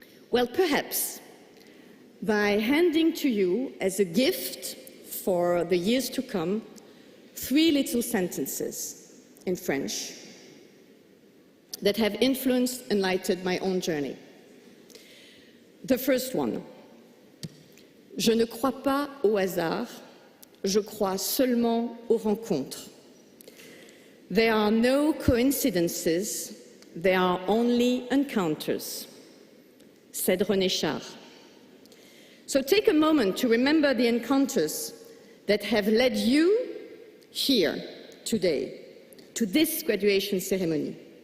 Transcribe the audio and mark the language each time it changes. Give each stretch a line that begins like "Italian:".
English: Well, perhaps by handing to you as a gift for the years to come 3 little sentences in French that have influenced and lighted my own journey. The first one,
French: je ne crois pas au hasard, je crois seulement aux rencontres.
English: There are no coincidences, there are only encounters, said René Char. So take a moment to remember the encounters that have led you here today, to this graduation ceremony.